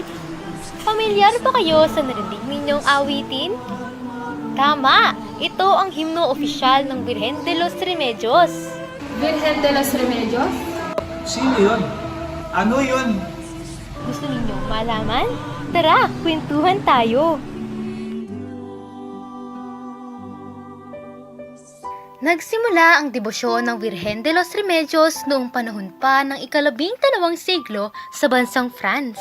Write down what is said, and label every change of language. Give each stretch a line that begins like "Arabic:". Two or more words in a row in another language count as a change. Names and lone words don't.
Filipino: Pamilyar ba kayo sa narinig ninyong awitin? Tama! Ito ang himno opisyal ng Virgen de los Remedios. Virgen de los Remedios? Sino yun? Ano yun? Gusto ninyong malaman? Tara, kwentuhan tayo! Nagsimula ang debosyon ng Virgen de los Remedios noong panahon pa ng ika-12 siglo sa bansang France.